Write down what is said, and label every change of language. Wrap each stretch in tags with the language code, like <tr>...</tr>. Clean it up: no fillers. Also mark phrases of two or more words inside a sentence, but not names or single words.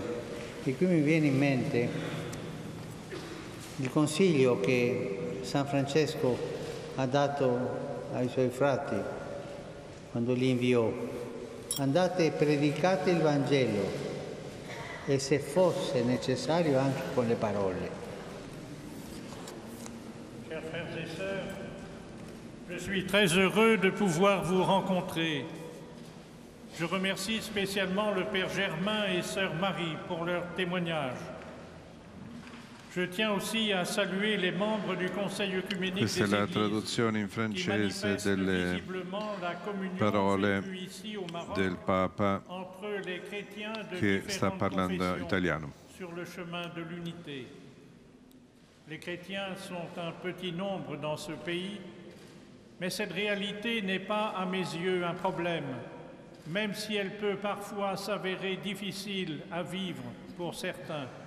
<it>E qui mi viene in mente il consiglio che San Francesco ha dato ai suoi frati quando li inviò: andate e predicate il Vangelo, e se fosse necessario anche con le parole.</it> <fr>Chers frères et sœurs, je suis très heureux de pouvoir vous rencontrer. Je remercie spécialement le Père Germain et Sœur Marie pour leur témoignage. Je tiens aussi à saluer les membres du Conseil œcuménique</fr> <it>Questa è</it> <fr>des</fr> <it>la</it> <fr>Églises</fr> <it>traduzione in</it> <fr>qui</fr> <it>francese</it> <fr>manifestent</fr> <it>delle</it> <fr>visiblement la communion</fr> <it>parole</it> <fr>vécue ici au Maroc</fr> <it>del Papa</it> <fr>entre les chrétiens de</fr> <it>che sta</it> <fr>différentes</fr> <it>parlando</it> <fr>confessions</fr> <it>italiano.</it> <fr>sur le chemin de l'unité. Les chrétiens sont un petit nombre dans ce pays, mais cette réalité n'est pas à mes yeux un problème, même si elle peut parfois s'avérer difficile à vivre pour certains.</fr>